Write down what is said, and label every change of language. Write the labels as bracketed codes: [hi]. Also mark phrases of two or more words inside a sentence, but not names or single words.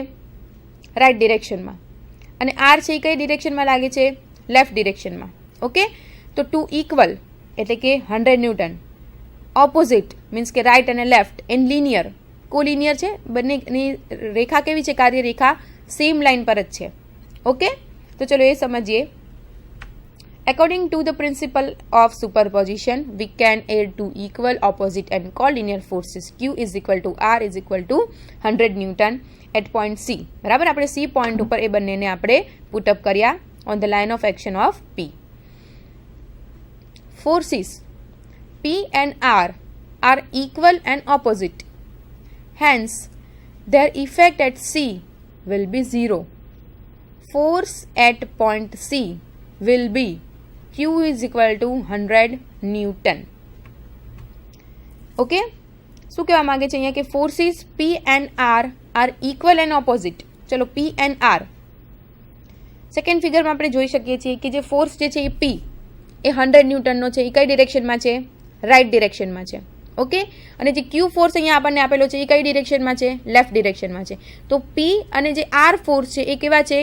[en] right direction. [gu] અને આર છે એ કઈ ડિરેક્શનમાં લાગે છે? [en] left direction. [gu] ઓકે, તો [en] two equal [gu] એટલે કે 100 ન્યૂટન, [en] opposite means [gu] કે રાઇટ અને લેફ્ટ, [en] and linear collinear [gu] છે. બંનેની રેખા કેવી છે? કાર્યરેખા [en] same line [gu] પર જ છે. ઓકે, તો ચલો એ સમજીએ. [en] According to the principle of superposition, we can add two equal, opposite and collinear forces. Q is equal to R is equal to 100 Newton at point C. [gu] બરાબર, આપણે C પોઈન્ટ ઉપર એ બંનેને આપણે પુટઅપ કર્યા [en] on the line of action of P. Forces P and R are equal and opposite. Hence, their effect at C will be 0. Force at point C will be Q is equal to 100 Newton. Okay? [gu] શું કહેવા માંગે છે અહીંયા કે [en] forces P and R are equal and opposite. [gu] ચલો P and R. [en] second figure [gu] આપણે જોઈ શકીએ છીએ કે જે ફોર્સ જે છે એ P એ 100 ન્યૂટનનો છે. એ કઈ ડિરેક્શનમાં છે? [en] right direction [gu] છે. ઓકે, અને જે ક્યુ ફોર્સ અહીંયા આપણને આપેલો છે એ કઈ ડિરેક્શનમાં છે? [en] left direction [gu] છે. તો P અને જે R ફોર્સ છે એ કેવા છે?